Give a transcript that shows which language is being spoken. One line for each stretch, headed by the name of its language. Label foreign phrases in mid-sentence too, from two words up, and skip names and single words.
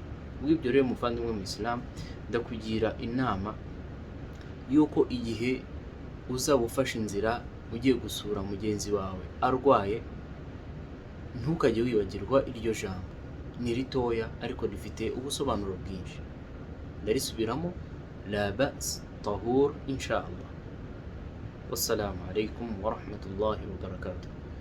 Kinyarwanda: Ubw'ibyo rero muvandimwe mu Islam, ndakugira inama yuko igihe uzaba ufashe inzira ugiye gusura mugenzi wawe arwaye, ntukajye wibagirwa iryo jambo. Ni ritoya ariko rifite ubusobanuro bwinshi. Ndarisubiramo,
Arabic: لا بأس طهور إن شاء الله. والسلام عليكم ورحمة الله وبركاته.